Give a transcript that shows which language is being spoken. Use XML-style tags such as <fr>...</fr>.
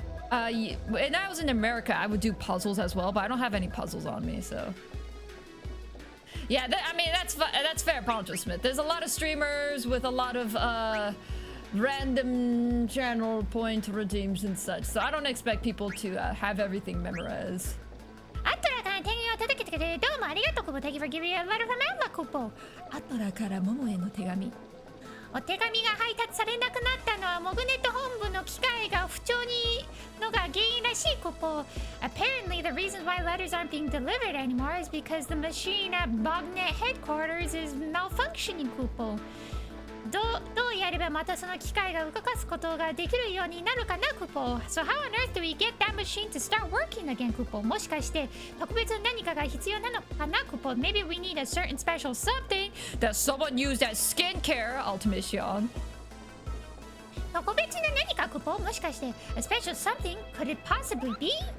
<en>When I was in America, I would do puzzles as well, but I don't have any puzzles on me, so. Yeah, I mean, that's fair, Poncho Smith. There's a lot of streamers with a lot of random channel point redeems and such, so I don't expect people to have everything memorized.</en> <ja>アトラから手紙を届けてくれてどうもありがとう。</ja> <en>Thank you for giving me a letter from Emma, コポ。アトラからモモへの手紙。</en> <ja>お手紙が配達されなくなったのはモグネット本部の機械が不調にのが原因らしい、コポ。</ja> <en>Apparently, the reason why letters aren't being delivered anymore is because the machine at Bognet headquarters is malfunctioning, コポ。</en> <ja>どうやればまたその機械が動かすことができるようになるかな、クポ。</ja> <en>So how on earth do we get that machine to start working again, クポ。</en> <ja>もしかして特別何かが必要なのかな、クポ。</ja> <en>Maybe we need a certain special something that someone used as skincare, Ultimation.</en> <ja>特別な何か、クポ。もしかして</ja> <en>a special something could it possibly be?</en>